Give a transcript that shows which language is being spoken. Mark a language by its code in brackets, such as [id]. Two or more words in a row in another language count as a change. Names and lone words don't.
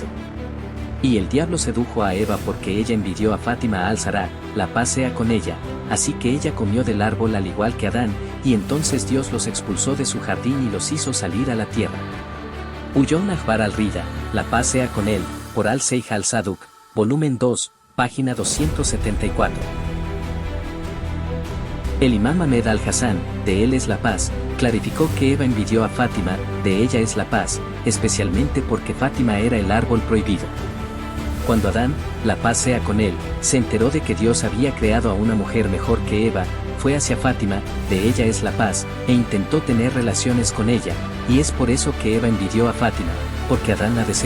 [es] Y el diablo sedujo a Eva porque ella envidió a Fátima al-Zahra, la paz sea con ella, así que ella comió del árbol al igual que Adán, y entonces Dios los expulsó de su jardín y los hizo salir a la tierra. Huyó Nahbar al-Rida, la paz sea con él, por al-Seikh al-Saduk, volumen 2, página 274. El imam Ahmed al-Hassan, de él es la paz, clarificó que Eva envidió a Fátima, de ella es la paz, especialmente porque Fátima era el árbol prohibido. Cuando Adán, la paz sea con él, se enteró de que Dios había creado a una mujer mejor que Eva, fue hacia Fátima, de ella es la paz, e intentó tener relaciones con ella, y es por eso que Eva envidió a Fátima, porque Adán la deseó.